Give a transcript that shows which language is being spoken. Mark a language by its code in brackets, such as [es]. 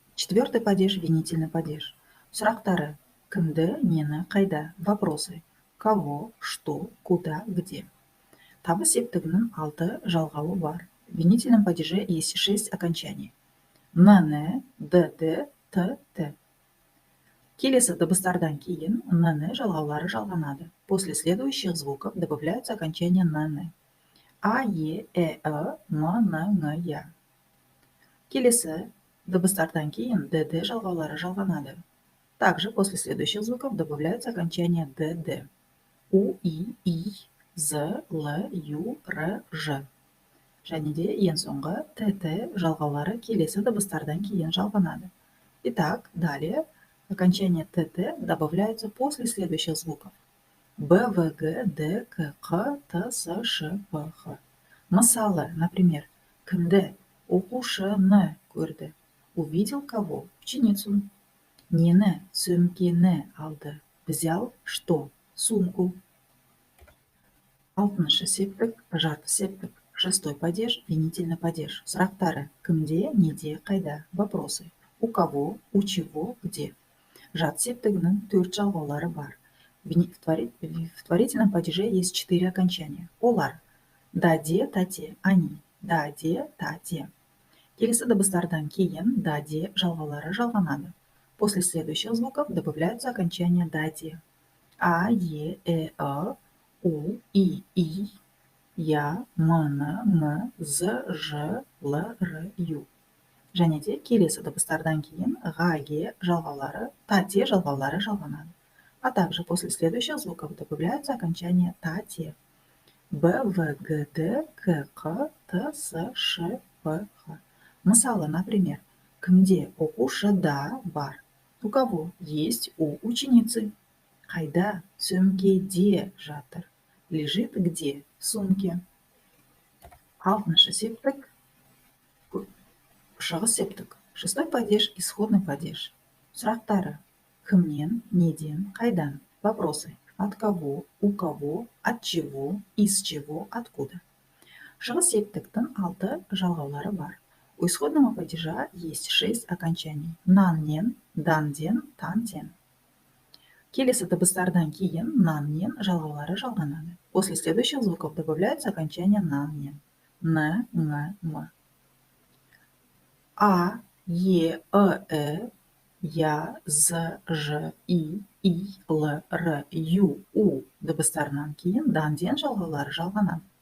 [ru] Четвертый падеж – винительный падеж. [kk] Сұрақтары: кімді, нені, қайда? [ru] Вопросы: кого, что, куда, где? [kk] Табыс септігінің 6 жалғауы бар. [ru] В винительном падеже есть 6 окончаний. НН, ДД, Т, Т. [kk] Келесі дыбыстардан кейін НН жалғаулары жалғанады. [ru] После следующих звуков добавляются окончания НН. А, Е, Э, М, Н, Ң, Я. [kk] Келесі дыбыстардан кейін ДД жалғаулары жалғанады. [ru] Также после следующих звуков добавляются окончания ДД. У, И, З, Л, Ю, Р, Ж. [kk] Және де ең соңғы ТТ жалғаулары келесі дыбыстардан кейін жалғанады. [ru] Итак, далее окончания ТТ добавляются после следующих звуков. Б, В, Г, Д, К, Қ, Т, С, Ш, Б, Х. [kk] Мысалы, [ru] например, [kk] кімді, оқушыны көрді. [ru] Увидел кого? Ученицу. [kk] Нені, сөмкені алды. [ru] Взял что? Сумку. [kk] Алтыншы септік, жарты септік. [ru] Шестой падеж – винительный падеж. [kk] Сұрақтары: кімде, неде, қайда? [ru] Вопросы: у кого, у чего, где? [kk] Жат септігінің 4 жалғаулары бар. [ru] В творительном падеже есть 4 окончания. [kk] Олар: даде, тате, [ru] они. [kk] Даде, тате. Келесі дыбыстардан кейін даде жалғаулары жалғанады. [ru] После следующих звуков добавляются окончания даде. А, Е, Э, У, И, Я, М, Н, Ң, З, Ж, Л, Р, Ю. [kk] және де келесі дыбыстардан кейін ға-ге жалғаулары, та-те жалғаулары жалғанады. [ru] А также после следующих звуков добавляются окончания та-те. Б, В, Г, Д, К, Қ, Т, С, Ш, П, Х. [kk] Мысалы, [ru] например, [kk] кімде оқушыда бар? [ru] У кого есть у ученицы? [kk] Қайда? Сөмкеде жатыр. [ru] Лежит где? В сумке. [kk] Алтыншы септік, шығыс септік. [ru] Шестой падеж, исходный падеж. [kk] Сұрақтары: кімнен, неден, қайдан? [ru] Вопросы: от кого, у кого, от чего, из чего, откуда? [kk] Шығыс септіктің 6 жалғаулары бар. [ru] У исходного падежа есть 6 окончаний: нан-нен, дан-ден, тан-тен. [kk] Келесі дыбыстардан кейін нан-нен жалғаулары жалғанады. [ru] После следующих звуков добавляются окончания нан-нен. Н, ң, м. [kk] А, Е, Э, Я, З, Ж, И, Л, Р, Ю, У дыбыстарынан кейін дан-ден жалғаулары жалғанады.